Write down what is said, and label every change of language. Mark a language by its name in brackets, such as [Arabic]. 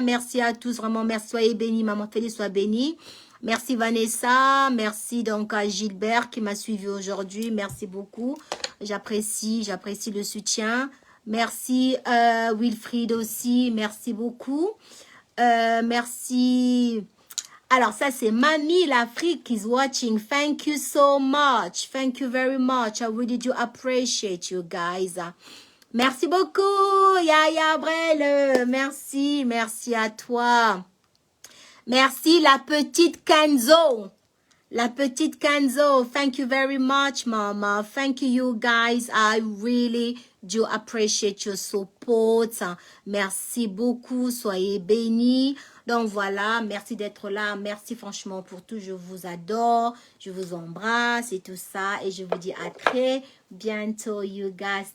[French] Merci à tous, vraiment, merci, soyez bénis, maman Félix, sois bénie. Merci Vanessa, merci donc à Gilbert qui m'a suivi aujourd'hui. Merci beaucoup, j'apprécie le soutien. Merci Wilfried aussi, merci beaucoup. Merci. Alors ça c'est Mamie l'Afrique [English] is watching. Thank you so much. Thank you very much. I really do appreciate you guys. [French] Merci beaucoup Yaya Brel. Merci à toi. Merci la petite Kenzo. [English] Thank you very much, Mama. Thank you guys. I really do appreciate your support. [French] Merci beaucoup. Soyez bénis. Donc voilà, merci d'être là. Merci franchement pour tout. Je vous adore. Je vous embrasse et tout ça. Et je vous dis à très bientôt, [English] you guys.